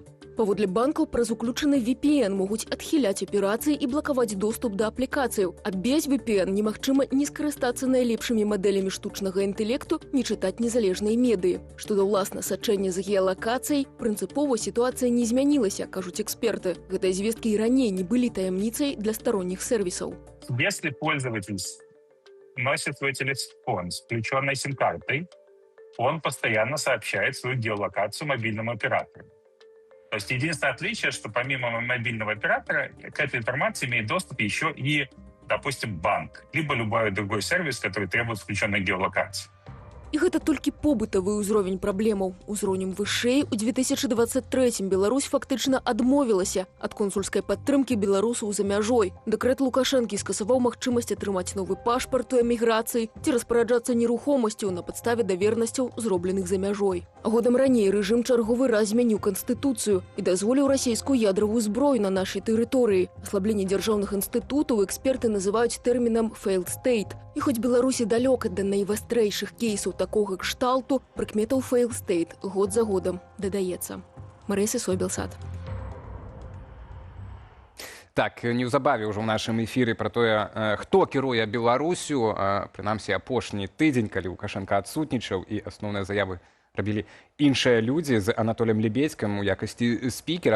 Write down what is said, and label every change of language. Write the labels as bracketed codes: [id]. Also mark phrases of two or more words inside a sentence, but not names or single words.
[be] Паводле банкаў праз уключаны VPN могуць адхіляць аперацыі і блакаваць доступ да аплікацыяў. А без VPN немагчыма ні скарыстацца найлепшымі мадэлямі штучнага інтэлекту, ні чытаць незалежныя медыі. Што да ўласна сачэння з геалакацыяй, прынцыпова сітуацыя не змянілася, кажуць эксперты. Гэтыя звесткі і раней не былі таямніцай для [ru] сторонних сервисов. Если пользователь носит свой телефон с включенной сим-картой, он постоянно сообщает свою геолокацию мобильному оператору. То есть единственное отличие, что помимо мобильного оператора к этой информации имеет доступ еще и, допустим, банк, либо любой другой сервис, который требует включенной геолокации. [be] І гэта толькі побытавы ўзровень праблемаў. Узроўнем вышэй у 2023 Беларусь фактычна адмовілася ад консульскай падтрымкі беларусаў за мяжой. Дэкрэт Лукашэнкі скасаваў магчымасць атрымаць новы пашпарт у эміграцыі ці распараджацца нерухомасцю на падставе давернасцяў, зробленых за мяжой. Годам раней рэжым чарговы раз змяніў канстытуцыю і дазволіў расійскую ядравую зброю на нашай тэрыторыі. Аслабленне дзяржаўных інстытутаў эксперты называюць тэрмінам [en] «failed state». [be] І хоць Беларусі далёка да найвастрэйшых кейсаў такога кшталту, прыкметаў [en] «failed state» [be] год за годам дадаецца. Марыя Сысой, Белсат. Так, неўзабаве ўжо ў нашым эфіры пра тое, хто кіруе Беларусю, прынамсі апошні тыдзень, калі Лукашенко адсутнічаў і асноўныя заявы рабілі іншыя людзі з Анатолем Лебедзькім у якасці спікера.